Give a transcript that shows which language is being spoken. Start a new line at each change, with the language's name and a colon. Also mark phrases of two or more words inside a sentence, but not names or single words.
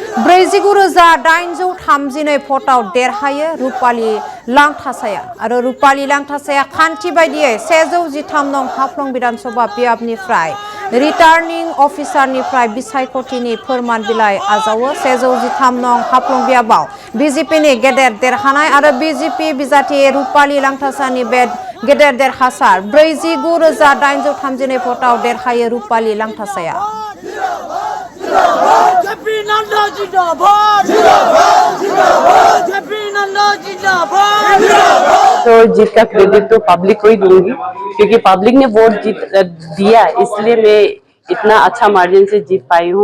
Bodo: 49,832 भोटाव देरहायो रुपाली लांथासाया आरो रुपाली लांथासाया खान्थि बायदियै 113 नं हाफ्लं विधानसभा बियाबनिफ्राय रिटार्निं अफिसारनिफ्राय बिसायख'थिनि फोरमान बिलाइ आजावो 113 नं हाफ्लं बियाबाव बीजेपी नि गेदेर देरहानाय आरो बीजेपी बिजाथि रुपाली लांथासानि बे गेदेर देरहासार 49,832 भोटाव देरहायो रुपाली लांथासाया।
Hindi: तो जीत का क्रेडिट तो पब्लिक को ही दूंगी क्योंकि पब्लिक ने वोट दिया, इसलिए मैं इतना अच्छा मार्जिन से जीत पाई हूँ।